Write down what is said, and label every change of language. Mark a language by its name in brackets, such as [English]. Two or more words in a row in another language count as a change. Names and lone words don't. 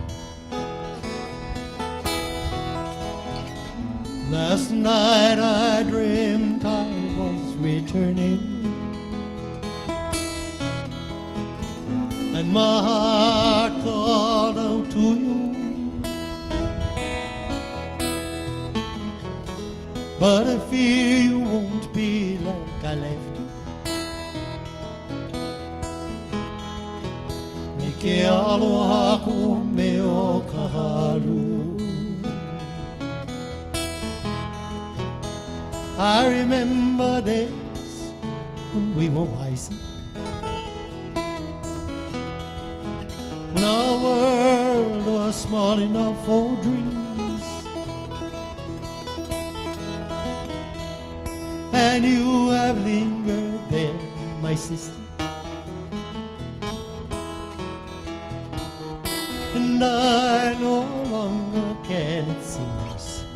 [English] Last night I dreamed I was returning, and my heart called out to you. But I fear you won't be like I left you. [Hawaiian] Ke aloha ko me o kahalu. [English] I remember days when we were wiser, when our world was small enough for dreams, and you have lingered there, my sister, and I no longer can, it seems.